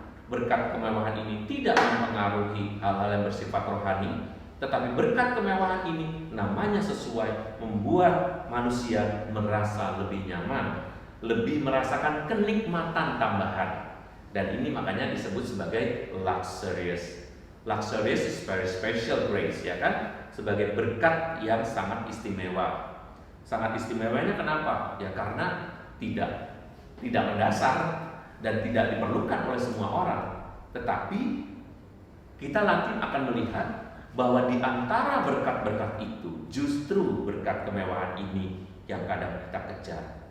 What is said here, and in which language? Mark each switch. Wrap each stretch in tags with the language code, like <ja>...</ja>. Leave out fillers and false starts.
<id>Berkat kemewahan ini tidak mempengaruhi hal-hal yang bersifat rohani. Tetapi berkat kemewahan ini namanya sesuai, membuat manusia merasa lebih nyaman, lebih merasakan kenikmatan tambahan. Dan ini makanya disebut sebagai luxurious.</id> <en>Luxurious is very special grace,</en> <id>ya kan? Sebagai berkat yang sangat istimewa. Sangat istimewanya kenapa? Ya karena tidak mendasar dan tidak diperlukan oleh semua orang. Tetapi kita nanti akan melihat bahwa di antara berkat-berkat itu justru berkat kemewahan ini yang kadang kita kejar.</id>